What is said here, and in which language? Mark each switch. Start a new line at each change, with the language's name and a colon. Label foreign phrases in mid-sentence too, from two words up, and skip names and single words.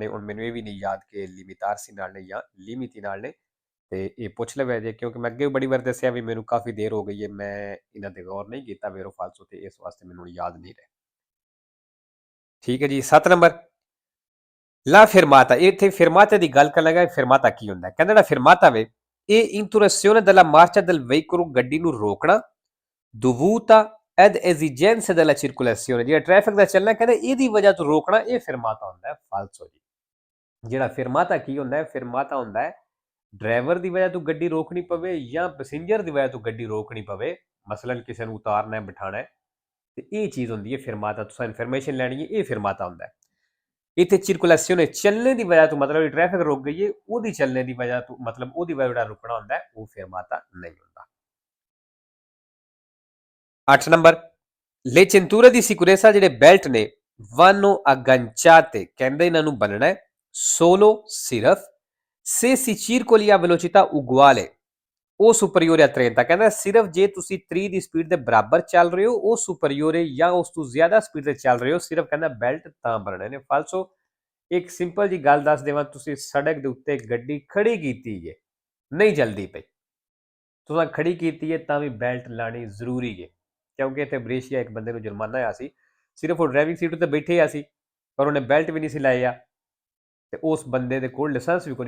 Punjabi: ਹੁਣ ਮੈਨੂੰ ਇਹ ਵੀ ਨਹੀਂ ਯਾਦ ਕਿ ਲਿਮਿਤਾਰਸੀ ਨਾਲ ਨੇ ਜਾਂ ਲਿਮਿਟੀ ਨਾਲ ਨੇ, ਤੇ ਇਹ ਪੁੱਛ ਲਵਿਆ ਜੇ, ਕਿਉਂਕਿ ਮੈਂ ਅੱਗੇ ਬੜੀ ਵਾਰ ਦੱਸਿਆ ਵੀ ਮੈਨੂੰ ਕਾਫੀ ਦੇਰ ਹੋ ਗਈ ਹੈ, ਮੈਂ ਇਹਨਾਂ ਤੇ ਗੌਰ ਨਹੀਂ ਕੀਤਾ ਵੇਰੋ ਫਾਲਸੋ ਤੇ, ਇਸ ਵਾਸਤੇ ਮੈਨੂੰ ਯਾਦ ਨਹੀਂ ਰਹੇ, ਠੀਕ ਹੈ ਜੀ। 7 ਨੰਬਰ, ਲਾ ਫਿਰਮਾਤਾ, ਇੱਥੇ ਫਿਰਮਾਤੇ ਦੀ ਗੱਲ ਕਰਨ ਲੱਗਾ। ਫਿਰਮਾਤਾ ਕੀ ਹੁੰਦਾ? ਕਹਿੰਦਾ ਜਿਹੜਾ ਫਿਰਮਾਤਾ ਵੇ ਇਹ
Italian: interruzione della marcia del veicolo,
Punjabi: ਗੱਡੀ ਨੂੰ ਰੋਕਣਾ,
Italian: dovuta ed esigenze della circolazione,
Punjabi: ਜਿਹੜਾ ਟ੍ਰੈਫਿਕ ਦਾ ਚੱਲਣਾ ਕਹਿੰਦਾ ਇਹਦੀ ਵਜ੍ਹਾ ਤੋਂ ਰੋਕਣਾ, ਇਹ ਫਿਰਮਾਤਾ ਹੁੰਦਾ ਹੈ। ਫਾਲਸੋ ਜੀ। ਜਿਹੜਾ ਫਿਰਮਾਤਾ ਕੀ ਹੁੰਦਾ ਹੈ? ਫਿਰਮਾਤਾ ਹੁੰਦਾ ਹੈ ਡਰਾਈਵਰ ਦੀ ਵਜ੍ਹਾ ਤੋਂ ਗੱਡੀ ਰੋਕਣੀ ਪਵੇ ਜਾਂ ਪੈਸੇਂਜਰ ਦੀ ਵਜ੍ਹਾ ਤੋਂ ਗੱਡੀ ਰੋਕਣੀ ਪਵੇ, ਮਸਲਨ ਕਿਸੇ ਨੂੰ ਉਤਾਰਨਾ ਹੈ ਬਿਠਾਣਾ ਹੈ, ਤੇ ਇਹ ਚੀਜ਼ ਹੁੰਦੀ ਹੈ ਫਿਰਮਾਤਾ। ਤੁਸੀਂ ਇਨਫੋਰਮੇਸ਼ਨ ਲੈਣੀ ਹੈ, ਇਹ ਫਿਰਮਾਤਾ ਹੁੰਦਾ ਹੈ। ਇੱਥੇ ਚਿਰਕੁਲੇਸ਼ਨ ਚੱਲਣੇ ਦੀ ਵਜ੍ਹਾ ਤੋਂ ਮਤਲਬ ਟ੍ਰੈਫਿਕ ਰੁਕ ਗਈ ਹੈ, ਉਹਦੀ ਚੱਲਣੇ ਦੀ ਵਜ੍ਹਾ ਤੋਂ ਮਤਲਬ ਉਹਦੀ ਵਜ੍ਹਾ ਜਿਹੜਾ ਰੁਕਣਾ ਹੁੰਦਾ ਉਹ ਫਿਰਮਾਤਾ ਨਹੀਂ ਹੁੰਦਾ।
Italian: 8 ਨੰਬਰ, ਲੈ cinture di sicurezza,
Punjabi: ਜਿਹੜੇ ਬੈਲਟ ਨੇ
Italian: vanno agganciate,
Punjabi: ਕਹਿੰਦੇ ਇਹਨਾਂ ਨੂੰ ਬੰਨਣਾ ਹੈ solo ਸਿਰਫ
Italian: se si circoli a velocità uguale o superiore a
Punjabi: 30, ਕਹਿੰਦਾ ਸਿਰਫ ਜੇ ਤੁਸੀਂ 30 ਦੀ ਸਪੀਡ ਦੇ ਬਰਾਬਰ ਚੱਲ ਰਹੇ ਹੋ,
Italian: o superiore
Punjabi: ਜਾਂ ਉਸ ਤੋਂ ਜ਼ਿਆਦਾ ਸਪੀਡ ਤੇ ਚੱਲ ਰਹੇ ਹੋ, ਸਿਰਫ ਕਹਿੰਦਾ ਬੈਲਟ ਤਾਂ ਬੰਨਣੇ ਨੇ। ਫਾਲਸੋ ਇੱਕ ਸਿੰਪਲ ਜੀ ਗੱਲ ਦੱਸ ਦੇਵਾਂ, ਤੁਸੀਂ ਸੜਕ ਦੇ ਉੱਤੇ ਗੱਡੀ ਖੜੀ ਕੀਤੀ ਹੈ, ਨਹੀਂ ਜਲਦੀ ਪਈ, ਤੁਸੀਂ ਖੜੀ ਕੀਤੀ ਹੈ ਤਾਂ ਵੀ ਬੈਲਟ ਲਾਣੀ ਜ਼ਰੂਰੀ ਹੈ, ਕਿਉਂਕਿ ਇੱਥੇ ਬ੍ਰੇਸ਼ੀਆ ਇੱਕ ਬੰਦੇ ਨੂੰ ਜੁਰਮਾਨਾ ਆਇਆ ਸੀ, ਸਿਰਫ ਉਹ ਡਰਾਈਵਿੰਗ ਸੀਟ ਉੱਤੇ ਬੈਠੇ ਆ ਸੀ ਪਰ ਉਹਨੇ ਬੈਲਟ ਵੀ ਨਹੀਂ ਸੀ ਲਾਇਆ, ਤੇ ਉਸ ਬੰਦੇ ਦੇ ਕੋਲ ਲਾਇਸੈਂਸ ਵੀ ਕੋਈ ਨਹੀਂ।